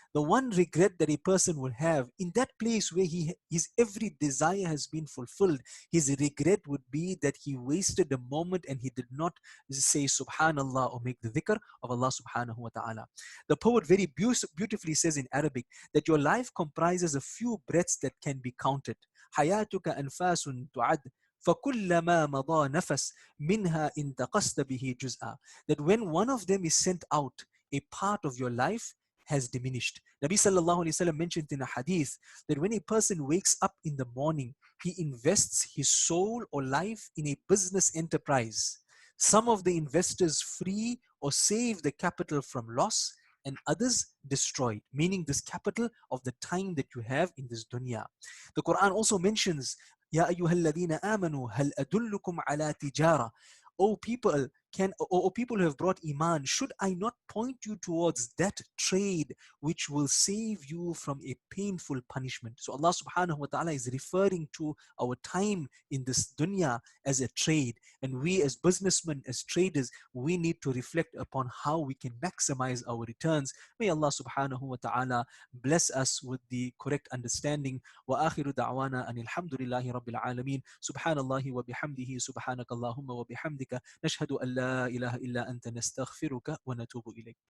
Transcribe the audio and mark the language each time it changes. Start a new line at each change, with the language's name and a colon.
English: The one regret that a person will have in that place where his every desire has been fulfilled, his regret would be that he wasted a moment and he did not say Subhanallah or make the dhikr of Allah subhanahu wa ta'ala. The poet very beautifully says in Arabic that your life comprises a few breaths that can be counted.
Arabic: حياتك أنفاس تعد فكلما مضى نفس منها انتقصت به جزءا.
English: That when one of them is sent out, a part of your life has diminished. Nabi sallallahu alayhi wasallam mentioned in a hadith that when a person wakes up in the morning, he invests his soul or life in a business enterprise. Some of the investors free or save the capital from loss, and others destroyed, meaning this capital of the time that you have in this dunya. The Quran also mentions,
Arabic: Ya ayyuhalladhina amanu hal adullukum ala tijara.
English: O people, O people who have brought Iman, should I not point you towards that trade which will save you from a painful punishment? So Allah subhanahu wa ta'ala is referring to our time in this dunya as a trade. And we as businessmen, as traders, we need to reflect upon how we can maximize our returns. May Allah subhanahu wa ta'ala bless us with the correct understanding.
Arabic: وآخر دعوانا أن الحمد لله رب العالمين سبحان الله وبحمده سبحانك اللهم وبحمدك نشهد أن لا إله إلا أنت نستغفرك ونتوب إليك.